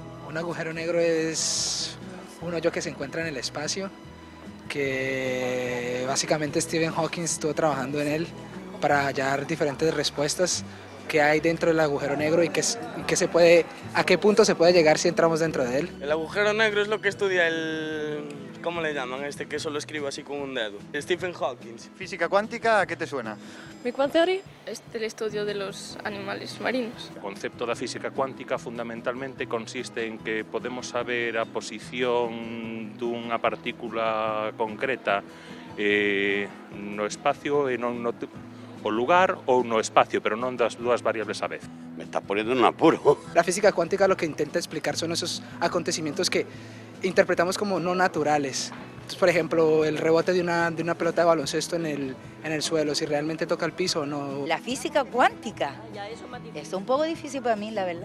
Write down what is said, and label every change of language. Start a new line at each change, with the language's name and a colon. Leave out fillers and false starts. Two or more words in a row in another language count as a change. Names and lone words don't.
Spanish: Un agujero negro es un hoyo que se encuentra en el espacio, que básicamente Stephen Hawking estuvo trabajando en él para hallar diferentes respuestas que hay dentro del agujero negro y a qué punto se puede llegar si entramos dentro de él. El agujero negro es lo que estudia ¿cómo le llaman? Que solo escribe así con un dedo. Stephen Hawking. ¿Física cuántica a qué te suena? Big Bang Theory es el estudio de los animales marinos.
Galician: O concepto da física cuántica fundamentalmente consiste en que podemos saber a posición dunha partícula concreta no espacio e non no o lugar ou no espacio, pero non das dúas variables a vez.
Spanish: Me está poniendo en un apuro. La física cuántica lo que intenta explicar son esos acontecimientos que interpretamos como no naturales. Entonces, por ejemplo, el rebote de una pelota de baloncesto en el suelo, si realmente toca el piso o no. La física cuántica. Es un poco difícil para mí, la verdad.